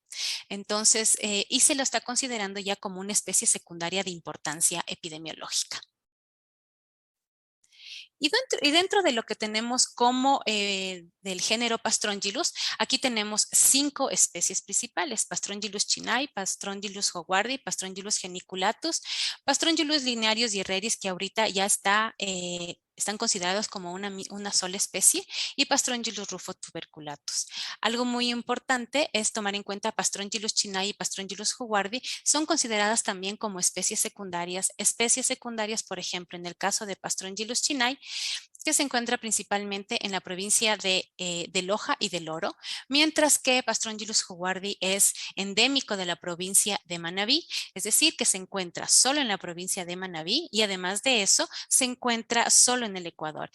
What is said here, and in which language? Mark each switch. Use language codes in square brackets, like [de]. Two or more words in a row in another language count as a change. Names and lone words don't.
[es] Entonces, y se lo está considerando ya como una especie secundaria de importancia epidemiológica. Y dentro de lo que tenemos como del género Pastrongylus, aquí tenemos 5 especies principales: Pastrongylus chinai, Pastrongylus howardi, Pastrongylus geniculatus, Pastrongylus linearius y herreris, que ahorita ya están considerados como una sola especie, y Pastrongylus rufotuberculatus. Algo muy importante es tomar en cuenta Pastrongylus chinai y Pastrongylus howardi son consideradas también como especies secundarias. Especies secundarias, por ejemplo, en el caso de Pastrongylus chinai, que se encuentra principalmente en la provincia de Loja y del Oro, mientras que Pastrongylus howardi es endémico de la provincia de Manabí, es decir, que se encuentra solo en la provincia de Manabí y además de eso se encuentra solo en el Ecuador.